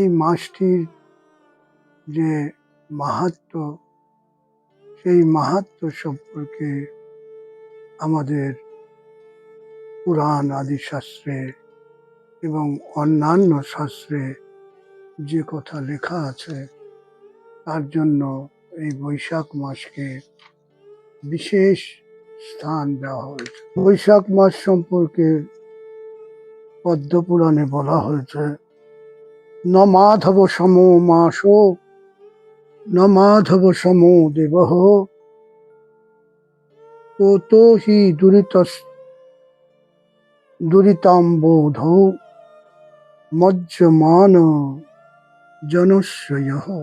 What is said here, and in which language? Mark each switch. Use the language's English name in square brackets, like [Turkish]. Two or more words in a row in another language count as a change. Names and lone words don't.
[Bangla] মাসটির যে মাহাত্ম্য, সেই মাহাত্ম্য সম্পর্কে আমাদের পুরাণ আদি শাস্ত্রে এবং অন্যান্য শাস্ত্রে যে কথা লেখা আছে, তার জন্য এই বৈশাখ মাসকে বিশেষ স্থান দেওয়া হয়েছে। বৈশাখ মাস সম্পর্কে পদ্মপুরাণে বলা হয়েছে, [Sanskrit] ন মাধব সমো মাসো ন মাধব সমো দেবঃ ততো হি দুরিতাম্বোধৌ মজ্জমান জনস্য ইয়ঃ